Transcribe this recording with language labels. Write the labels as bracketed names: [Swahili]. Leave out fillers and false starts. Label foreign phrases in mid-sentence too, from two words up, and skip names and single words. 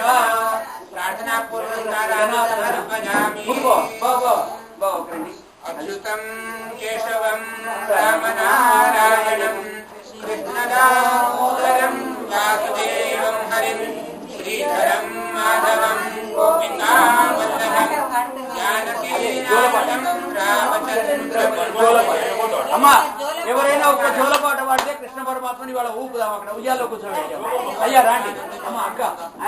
[Sanskrit] प्रार्थना पूर्वक अच्युतं केशवं रामनारायणं कृष्णदामोदरं वासुदेवं हरिं श्रीधरं माधवं गोपिकावल्लभं जानकीनाथं रामचन्द्रं [Telugu] అమ్మా ఎవరైనా ఒక జోలపాట పాడితే కృష్ణ పరమాత్మని వాళ్ళ ఊపుదాం అక్కడ ఉయ్యాల్లో కూర్చోబెట్టాం అయ్యా రాండి అమ్మ అక్క ఆయన